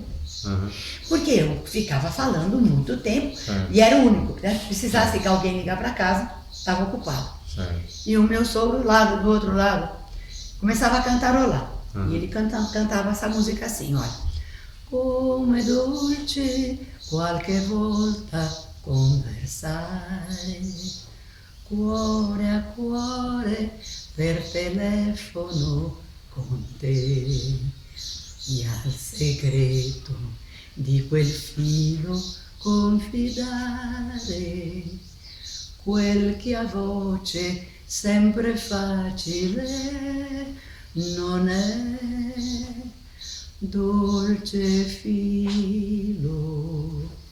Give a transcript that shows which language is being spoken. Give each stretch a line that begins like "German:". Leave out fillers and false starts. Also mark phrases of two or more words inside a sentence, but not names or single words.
Portuguese: Porque eu ficava falando muito tempo e era o único, né? Precisasse que alguém ligar para casa, estava ocupado. E o meu sogro do outro lado começava a cantarolar. E ele cantava essa música assim, olha.
Italian: Como é dolce qualche volta conversare, cuore a cuore per telefono con te. E al segreto di quel filo confidare, quel che a voce sempre facile non è, dolce filo